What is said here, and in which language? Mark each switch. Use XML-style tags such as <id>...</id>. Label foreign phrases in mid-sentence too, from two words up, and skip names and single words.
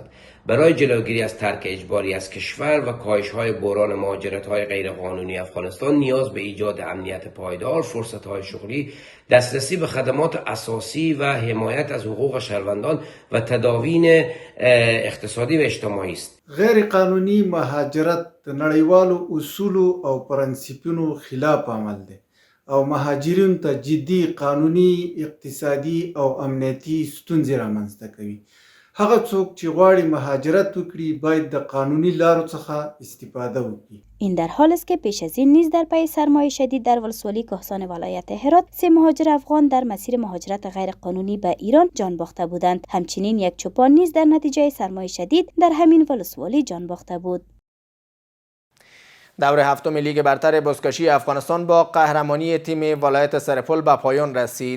<fa>برای جلوگیری از ترک اجباری از کشور و کاهش‌های بحران مهاجرت‌های غیرقانونی افغانستان نیاز به ایجاد امنیت پایدار، فرصت‌های شغلی، دسترسی به خدمات اساسی و حمایت از حقوق شهروندان و تداوین اقتصادی و اجتماعی است.</fa> <ps>غیر قانوني مهاجرت د نړیوالو اصولو او پرنسپونو خلاف عمل دی او مهاجرین ته جدي قانوني، اقتصادي او امنیتي ستونزې رامنځته کوي. هغه څوک چې غواړي مهاجرت وکړي باید د قانوني لارو څخه استفاده وکړي.</ps> <fa>این در حال است که پیش از این نیز در پی سرمای شدید در ولسوالی کهسان ولایت هرات 3 مهاجر افغان در مسیر مهاجرت غیر قانونی به ایران جان باخته بودند. همچنین یک چوپان نیز در نتیجه سرمای شدید در همین ولسوالی جان باخته بود. دور هفتم لیگ برتر بزکشی افغانستان با قهرمانی تیم ولایت سرپل به پایان رسید.</fa>